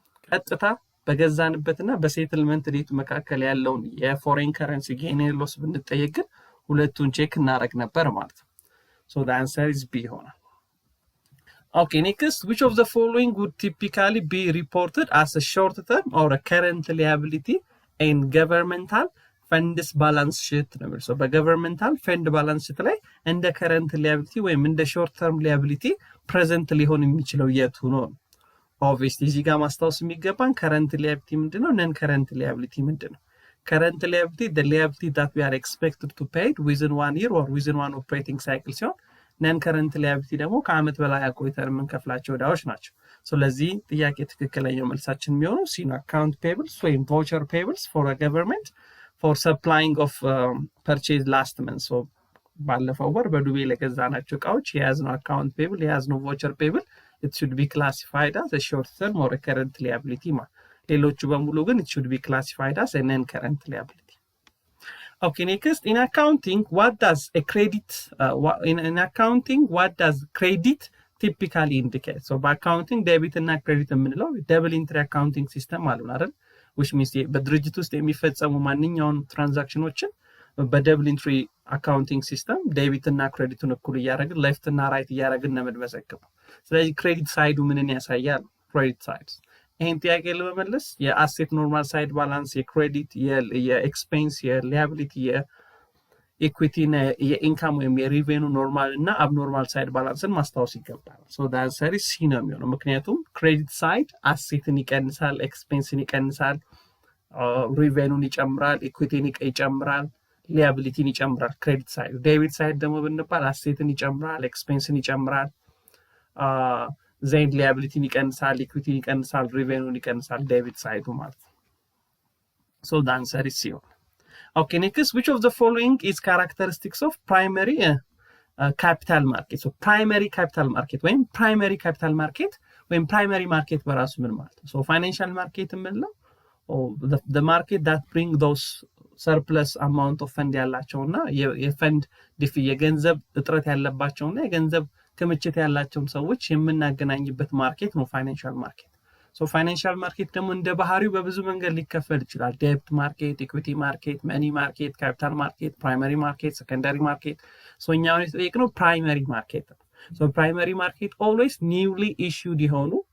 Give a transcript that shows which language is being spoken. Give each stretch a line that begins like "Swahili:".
Amharic: ቀጥታ በገዛንበትና በሴትልመንት ዴቱ መካከል ያለውን የፎሬን ከረንሲ ጌን ሎስ ብንጠየቅ ግን ሁለቱን ቼክ እናደርግ ነበር ማለት ነው።
English: so the answer is B
Amharic: ይሆናል።
English: okay, next, which of the following would typically be reported as a short term or a current liability in governmental funds balance sheet number? so በgovernmental fund balance sheet ላይ እንደ current liability ወይም እንደ short term liability present
Amharic: ሊሆን የሚችለው የቱ ነው? obviously እዚህ ጋር ማስታወስ የሚገባን current liability ምንድነው?
English: non current liability ምንድነው? current liability the liability that we are expected to pay within 1 year or within one operating cycle ሲሆን non current liability
Amharic: ደግሞ ከአመት በላይ አቆይተን የምንከፍላቸው ዕዳዎች ናቸው። ስለዚህ ጥያቄ ትክክለኛው መልሳችን የሚሆነው ሲ ነው።
English: account payables ወይም voucher payables for a government for supplying of purchase last month. so
Amharic: ባለፈው ወር በዱቤ ለገዛናቸው ዕቃዎች የያዝነው
English: account payable የያዝነው voucher payable it should be classified as a short term or a current liability
Amharic: ሌሎቹ በሙሉ ግን
English: it should be classified as a non-current liability. okay, next, in accounting what does a credit in accounting what does credit typically indicate?
Amharic: so በአካውንቲንግ ዴቢት እና ክሬዲት የምንለው
English: double entry accounting system
Amharic: አሉን አይደል? which means በድርጅት ውስጥ የሚፈጸሙ ማንኛውም ትራንዛክሽኖችን በደብል ኢንትሪ አካውንቲንግ ሲስተም ዴቢት እና ክሬዲቱን እኩል እያደረግን ሌፍት እና ራይት እያደረግን ነው የምንመዘግበው። ስለዚህ ክሬዲት ሳይዱ ምንን ያሳያል? ክሬዲት ሳይድ ይሄን ጥያቄ ለመመለስ የአሴት ኖርማል ሳይድ ባላንስ፣ የክሬዲት፣ የኤክስፔንስ፣ የሊያቢሊቲ፣ የኢኩዊቲ እና የኢንካም ወይም የሪቬኑ ኖርማል እና አብኖርማል ሳይድ ባላንስን ማስታወስ ይገባል። ሶ
English: the answer is C
Amharic: ነው የሚሆነው። ምክንያቱም ክሬዲት ሳይድ አሴትን ይቀንሳል፣ ኤክስፔንስን ይቀንሳል፣ ሪቬኑን ይጨምራል፣ ኢኩዊቲን ይጨምራል፣ ሊያቢሊቲን ይጨምራል። ክሬዲት ሳይድ ዴቢት ሳይድ ደግሞ ብንባል አሴትን ይጨምራል፣ ኤክስፔንስን ይጨምራል፣ ዜን ሊያቢሊቲን ይቀንሳል፣ ኢኩዊቲን ይቀንሳል፣ ሪቬኑን ይቀንሳል። ዴቢት ሳይዱ ማለት ነው።
English: so the answer is C. okay, next, which of the following is characteristics of primary capital market? so primary capital market ወይም primary capital market ወይም primary market
Amharic: በራሱ ምን ማለት ነው?
English: so financial market የምንለው the market that bring those surplus amount of fund
Amharic: ያላቸውና የፈንድ የገንዘብ እጥረት ያለባቸውና የገንዘብ ክምችት ያላቸውን ሰዎች የምናገናኝበት ማርኬት ነው ፋይናንሻል ማርኬት። ሶ ፋይናንሻል ማርኬት ደግሞ እንደ ባህሪው በብዙ መንገድ ሊከፈል ይችላል። ዴብት ማርኬት፣ ኢኩዊቲ ማርኬት፣ መኒ ማርኬት፣ ካፒታል ማርኬት፣ ፕራይመሪ ማርኬት፣ ሰከንዳሪ ማርኬት። ሶ እኛ አሁን የተጠየቅነው ፕራይመሪ ማርኬት ነው። ሶ ፕራይመሪ ማርኬት ኦልዌይስ ኒውሊ ኢሹድ የሆኑ